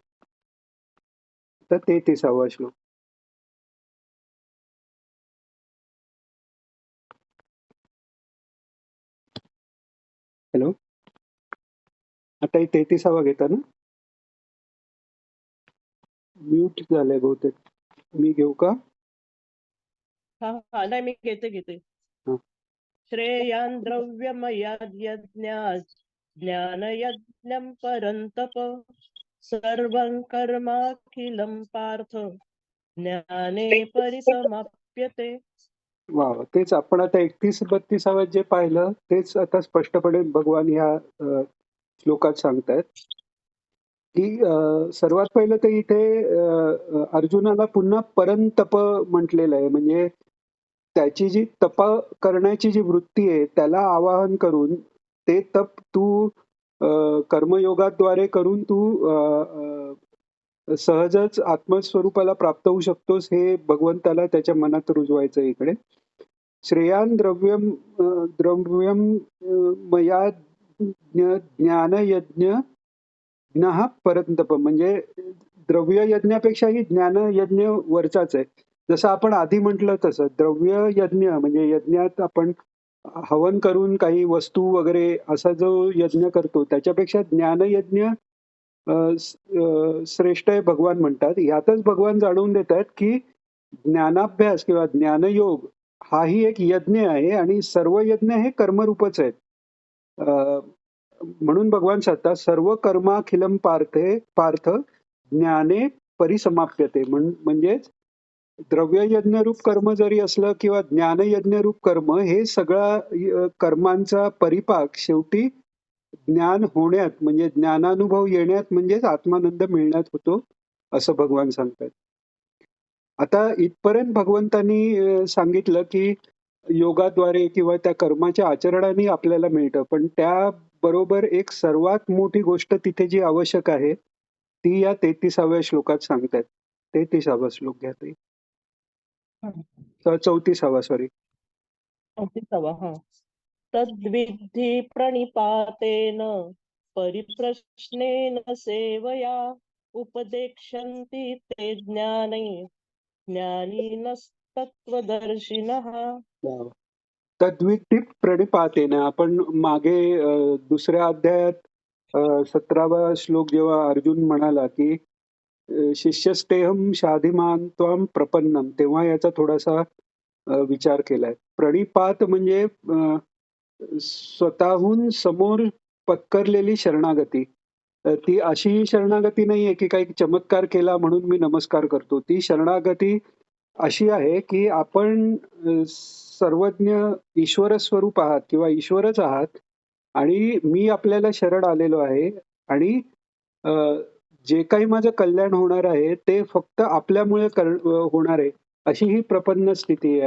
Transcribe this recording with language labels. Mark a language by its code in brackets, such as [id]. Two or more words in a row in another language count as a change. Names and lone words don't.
[mr] तर 33वा श्लोक. हॅलो, आता 33वा घेता ना? म्यूट झालंय बहुतेक. मी घेऊ का? हा हा नाही मी घेते. हा. [sa] श्रेयान् द्रव्यमयाद्यज्ञात् ज्ञानयज्ञं परन्तप सर्वं कर्माखिलं पार्थ ज्ञाने परिसमाप्यते. [mr] वा वा. तेच आपण आता 31-32 जे पाहिलं तेच आता स्पष्टपणे भगवान ह्या श्लोकात सांगतायत, की सर्वात पहिलं तर इथे अर्जुनाला पुन्हा परंतप म्हटलेलं आहे. म्हणजे त्याची जी तप करण्याची जी वृत्ती आहे त्याला आवाहन करून ते तप तू कर्मयोगाद्वारे करून तू सहजच आत्मस्वरूपाला प्राप्त होऊ शकतोस, हे भगवंताला त्याच्या मनात रुजवायचं इकडे. [sa] श्रेयान द्रव्यम द्रव्यम मया ज्ञानयज्ञ ज्ञः परंतप. [mr] म्हणजे द्रव्य यज्ञापेक्षाही ज्ञान यज्ञ वरचाच आहे. जसं आपण आधी म्हटलं तसं द्रव्य यज्ञ म्हणजे यज्ञात आपण हवन करून काही वस्तू वगैरे असा जो यज्ञ करतो त्याच्यापेक्षा ज्ञानयज्ञ श्रेष्ठ आहे भगवान म्हणतात. यातच भगवान जाणवून देतात की ज्ञानाभ्यास किंवा ज्ञानयोग हाही एक यज्ञ आहे आणि सर्व यज्ञ हे कर्मरूपच आहेत. म्हणून भगवान सांगतात [sa] सर्व कर्माखिलम पार्थ ज्ञाने परिसमाप्यते. [mr] म्हणजेच द्रव्य रूप कर्म जरी असलं किंवा ज्ञानयज्ञ रूप कर्म, हे सगळा कर्मांचा परिपाक शेवटी ज्ञान होण्यात म्हणजे ज्ञानानुभव येण्यात म्हणजेच आत्मानंद मिळण्यात होतो असं भगवान सांगतात. आता इथपर्यंत भगवंतांनी सांगितलं की योगाद्वारे किंवा त्या कर्माच्या आचरणाने आपल्याला मिळतं, पण त्याबरोबर एक सर्वात मोठी गोष्ट तिथे जी आवश्यक आहे ती या 33व्या श्लोकात सांगतात. 33वा श्लोक घ्या ताई. 34वा सॉरी. 34वा हा. [sa] तद्विद्धि प्रणिपातेन परिप्रश्नेन सेवया उपदेक्षन्ति ते ज्ञानिनस्तत्त्वदर्शिनः. तद्विती प्रणिपातेन. [mr] आपण मागे दुसऱ्या अध्यायात 17वा श्लोक जेव्हा अर्जुन म्हणाला की [sa] शिष्यस्तेहम शाधिमान त्वाम प्रपन्नम, [mr] तेव्हा याचा थोडासा विचार केलाय. प्रणिपात म्हणजे स्वतःहून समोर पत्करलेली शरणागती. ती अशी शरणागती नाहीये की काही चमत्कार केला म्हणून मी नमस्कार करतो. ती शरणागती अशी आहे की आपण सर्वज्ञ ईश्वर स्वरूप आहात किंवा ईश्वरच आहात आणि मी आपल्याला शरण आलेलो आहे आणि जे काही माझं कल्याण होणार आहे ते फक्त आपल्यामुळे होणार आहे अशी ही प्रपन्न स्थिती आहे.